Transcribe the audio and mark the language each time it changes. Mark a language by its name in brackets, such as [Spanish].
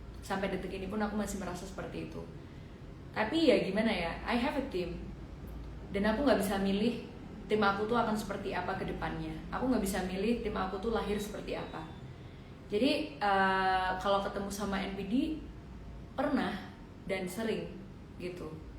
[Indonesian] Sampai detik ini pun aku masih merasa seperti itu. Tapi ya gimana ya, [English] I have a team. [Indonesian] Dan aku gak bisa milih tim aku tuh akan seperti apa ke depannya. Aku gak bisa milih tim aku tuh lahir seperti apa. Jadi kalau ketemu sama NPD pernah dan sering gitu.